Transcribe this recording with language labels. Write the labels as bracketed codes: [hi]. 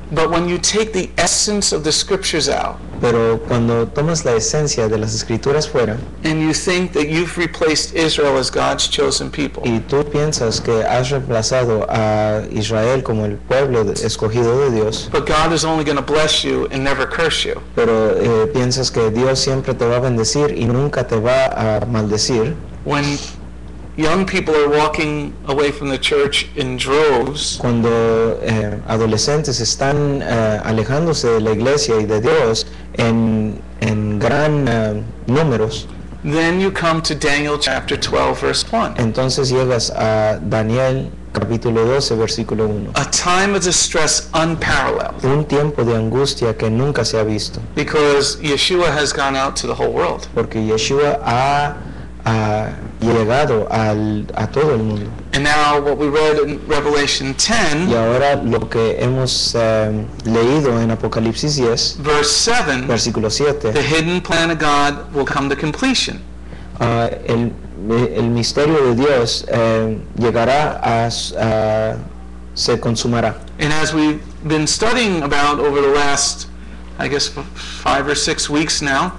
[en] But when you take the essence of the scriptures out, [es] Pero cuando tomas la esencia de las escrituras fuera [en] and you think that you've replaced Israel as God's chosen people, [es] y tú piensas que has reemplazado a Israel como el pueblo escogido de Dios, [en] but God is only going to bless you and never curse you, [es] pero piensas que Dios siempre te va a bendecir y nunca te va a maldecir, [en] when young people are walking away from the church in droves, [es] cuando adolescentes están alejándose de la iglesia y de Dios en gran números, [en] then you come to Daniel chapter 12, verse 1. [es] entonces llegas a Daniel capítulo 12 versículo 1. [en] A time of distress unparalleled, [es] Un tiempo de angustia que nunca se ha visto, [en] because Yeshua has gone out to the whole world. [es] porque Yeshua ha llegado a todo el mundo. [en] And now what we read in Revelation [es] Y 10, ahora lo que hemos leído en Apocalipsis 10, [en] verse 7, [es] versículo 7, [en] the hidden plan of God will come to completion. [es] el misterio de Dios llegará se consumará. [en] And as we've been studying about over the last, I guess, 5 or 6 weeks now,